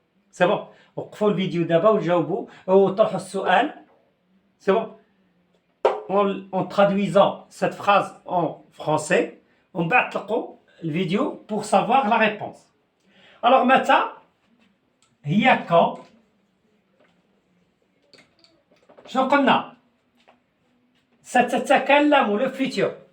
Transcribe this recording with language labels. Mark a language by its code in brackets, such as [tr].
[ar] سي بون، وقفوا الفيديو دابا وجاوبوا وطرحوا السؤال. سي بون، [fr] en traduisant cette phrase en français [ar] ومن بعد تلقوا الفيديو [fr] pour savoir la réponse. Alors [ar] متى هي [fr] quand. [ar] شنو قلنا؟ ستتكلم [fr] le futur.